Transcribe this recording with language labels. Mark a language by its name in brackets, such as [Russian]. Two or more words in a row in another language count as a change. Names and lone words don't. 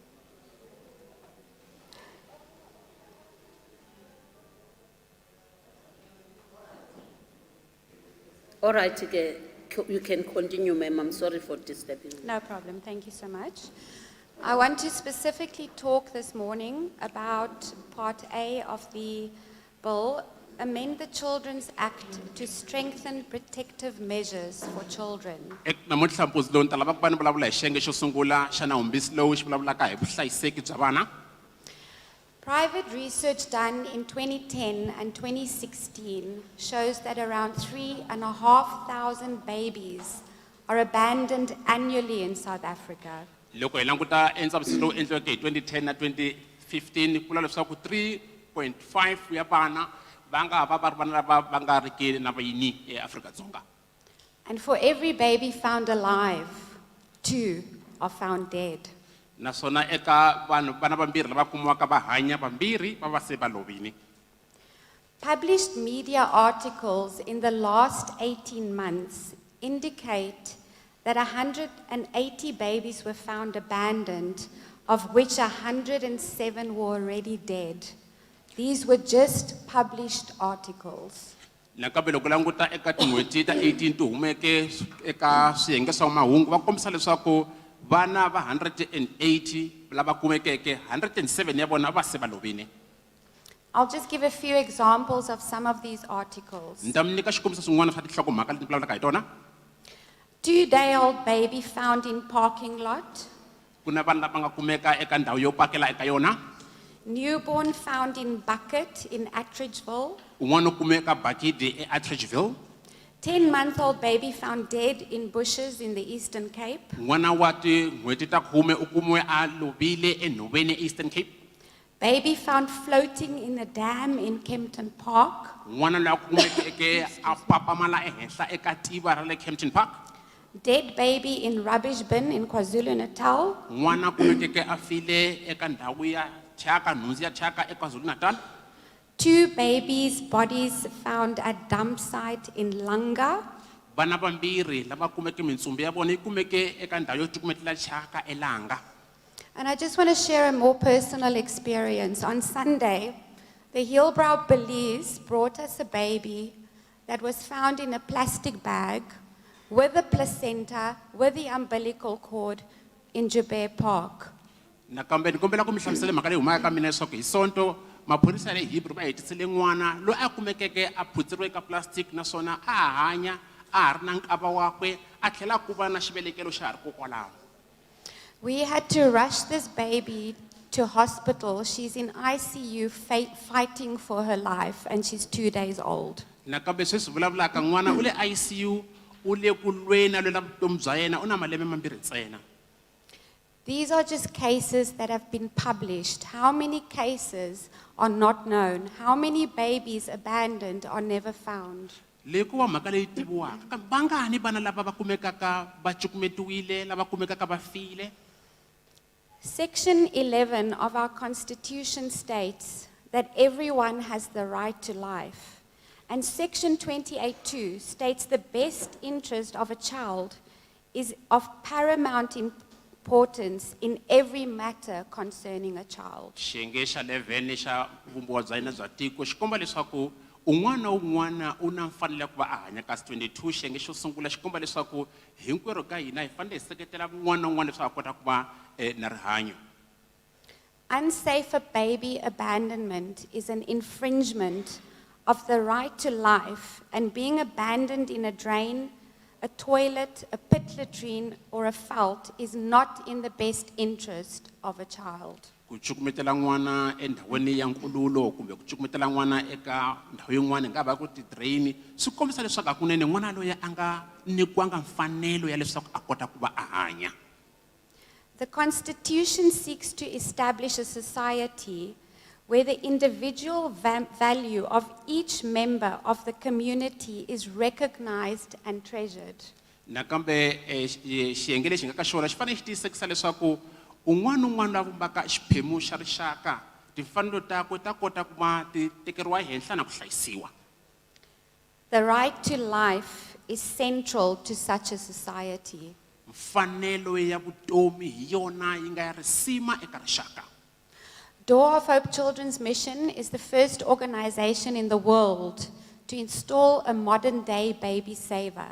[English] All right, you can continue, ma'am. I'm sorry for disturbing you. No problem, thank you so much. I want to specifically talk this morning about Part A of the bill, amend the Children's Act to strengthen protective measures for children. [Tsonga] Namuntlha mpundzu lowu ni ta lava ku va ni vulavula hi xiyenge xo sungula xa nawumbisi lowu xi vulavulaka hi vuhlayiseki bya vana. [English] Private research done in 2010 and 2016 shows that around 3,500 babies are abandoned annually in South Africa. [Tsonga] Loko hi languta ndzavisiso lowu endliweke hi 2010 na 2015 ku vula leswaku 3.5 ya vana va nga va ri vana lava va nga riki na vayini eAfrika-Dzonga. [English] And for every baby found alive, 2 are found dead. [Tsonga] Naswona eka vanhu vana vambirhi lava kumiwaka va hanya vambirhi va va se va lovile. [English] Published media articles in the last 18 months indicate that 180 babies were found abandoned, of which 107 were already dead. These were just published articles. [Tsonga] Nakambe loko languta eka tin'hweti ta 18 to humeke eka swiyenge swa mahungu va kombisa leswaku vana va 180 lava kumekeke 107 ya vona va se va lovile. [English] I'll just give a few examples of some of these articles. [Tsonga] Ni ta mi nyika xikombiso swin'wana swa tinhlokomhaka leti ni vulavulaka hi tona. [English] 2-day-old baby found in parking lot. [Tsonga] Kuna vana lava nga kumeka eka ndhawu yo pakela eka yona. [English] Newborn found in bucket in Attridgeville. [Tsonga] Un'wana u kumeka Bakidi eAttridgeville. [English] 10-month-old baby found dead in bushes in the Eastern Cape. [Tsonga] N'wana wa tin'hweti ta 10 u kumiwe a lovile enhoveni eEastern Cape. [English] Baby found floating in a dam in Kempton Park. [Tsonga] N'wana loyi a kumekeke a papamala ehenhla eka tiva ra le Kempton Park. [English] Dead baby in rubbish bin in KwaZulu-Natal. [Tsonga] N'wana kumekeke a file eka ndhawu ya thyaka nhundzu ya thyaka eKwaZulu-Natal. [English] 2 babies' bodies found at dump site in Langa. [Tsonga] Vana vambirhi lava kumeke mintsumbu ya vona yi kumeke eka ndhawu yo tikumetela thyaka eLanga. [English] And I just want to share a more personal experience. On Sunday, the Hillbrow Police brought us a baby that was found in a plastic bag with the placenta, with the umbilical cord in Joubert Park. [Tsonga] Nakambe ni kombela ku mi hlamusela mhaka leyi humaka ka mina leswaku hi sonto maphorisa ya le Hebrew va hetisele n'wana loyi a kumekeke a phutseriwe eka plastic naswona a hanya a ha ri na nkava wakwe a tlhela ku va na xivelekelo xa ha ri kokwalaho. [English] We had to rush this baby to hospital. She's in ICU fighting for her life and she's 2 days old. [Tsonga] Nakambe sweswi vulavulaka n'wana u le ICU u le ku lweni a lwela vutomi bya yena u na malembe mambirhi ntsena. [English] These are just cases that have been published. How many cases are not known? How many babies abandoned are never found? [Tsonga] Leyi ku va mhaka leyi tiviwaka kambe vangani vana lava va kumekaka va cukumetiwile lava kumekaka va file. [English] Section 11 of our Constitution states that everyone has the right to life. And Section 28(2) states the best interest of a child is of paramount importance in every matter concerning a child. [Tsonga] Xiyenge xa 11 xa vumbiwa bya hina bya tiko xi komba leswaku un'wana na un'wana u na mfanelo ku va a hanya kasi 22 xiyenge xo sungula xi komba leswaku hinkwerhu ka hina hi fanele hi seketela un'wana na un'wana leswaku a kota ku va na rihanyo. [English] Unsafe baby abandonment is an infringement of the right to life, and being abandoned in a drain, a toilet, a pit latrine, or a felt is not in the best interest of a child. [Tsonga] Ku cukumetela n'wana endhawini ya nkululo kumbe ku cukumetela n'wana eka ndhawu yin'wana nga va ku ti-drain swi kombisa leswaku hakunene n'wana loyi a nga nyikiwanga mfanelo ya leswaku a kota ku va a hanya. [English] The Constitution seeks to establish a society where the individual value of each member of the community is recognized and treasured. [Tsonga] Nakambe xiyenge lexi nga ka xona xi fanele xi tiyisisa leswaku un'wana un'wana la vumbaka xiphemu xa rixaka timfanelo takwe ta kota ku va ti tekeriwa ehenhla na ku hlayisiwa. [English] The right to life is central to such a society. [Tsonga] Mfanelo ya vutomi hi yona yi nga ya risima eka rixaka. [English] Door of Hope Children's Mission is the first organization in the world to install a modern-day baby saver.